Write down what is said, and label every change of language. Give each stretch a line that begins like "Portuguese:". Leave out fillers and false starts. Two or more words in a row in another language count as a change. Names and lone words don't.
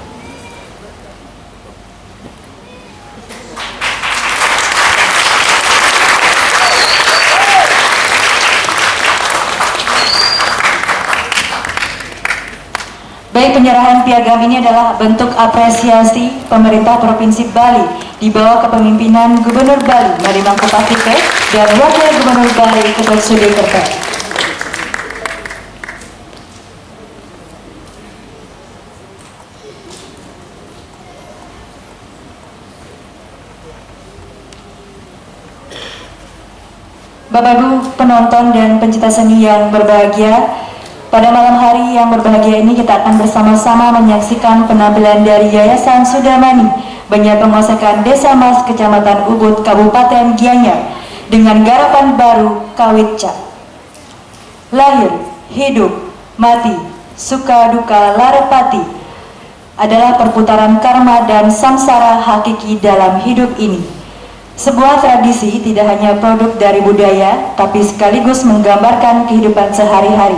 Indonesian: Baik, penyerahan piagam ini adalah bentuk apresiasi pemerintah Provinsi Bali di bawah kepemimpinan Gubernur Bali Madi Mangkupatike dan Wakil Gubernur Bali Ketut Sudekerta. Bapak Ibu penonton dan pencinta seni yang berbahagia, pada malam hari yang berbahagia ini kita akan bersama-sama menyaksikan penampilan dari Yayasan Sudamani, Banjar Pemosekan, Desa Mas, Kecamatan Ubud, Kabupaten Gianyar dengan garapan baru Kawitca. Lahir, hidup, mati, suka duka larepati adalah perputaran karma dan samsara hakiki dalam hidup ini. Sebuah tradisi tidak hanya produk dari budaya, tapi sekaligus menggambarkan kehidupan sehari-hari.